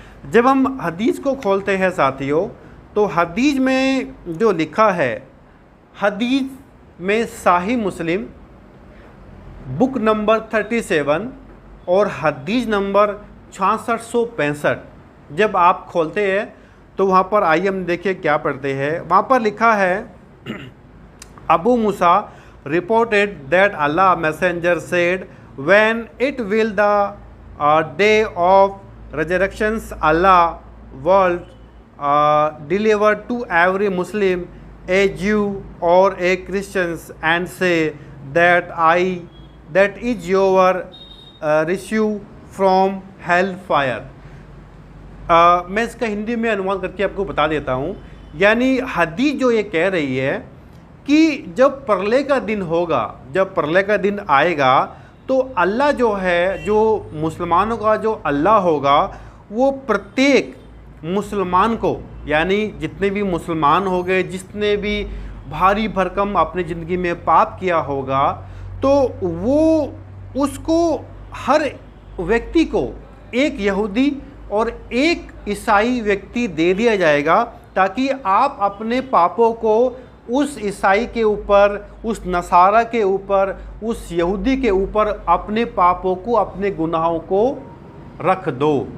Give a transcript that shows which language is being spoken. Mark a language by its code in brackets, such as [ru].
[hi] जब हम हदीस को खोलते हैं साथियों, तो हदीस में जो लिखा है, हदीस में साही मुस्लिम बुक नंबर 37 और हदीस नंबर 6665 जब आप खोलते हैं तो वहाँ पर आइए हम देखिए क्या पढ़ते हैं। वहाँ पर लिखा है, [en] Abu Musa reported that Allah messenger said, when it will the day of resurrections Allah will deliver to every Muslim, a Jew or a Christian, and say that is your rescue from hellfire. [hi] मैं इसका हिंदी में अनुवाद करके आपको बता देता हूँ। यानी हदीस जो ये कह रही है कि जब प्रलय का दिन होगा, जब प्रलय का दिन आएगा, तो अल्लाह जो है, जो मुसलमानों का जो अल्लाह होगा, वो प्रत्येक मुसलमान को, यानी जितने भी मुसलमान हो गए, जिसने भी भारी भरकम अपनी ज़िंदगी में पाप किया होगा, तो वो उसको, हर व्यक्ति को एक यहूदी और एक ईसाई व्यक्ति दे दिया जाएगा, ताकि आप अपने पापों को उस ईसाई के ऊपर, उस नसारा के ऊपर, उस यहूदी के ऊपर अपने पापों को, अपने गुनाहों को रख दो।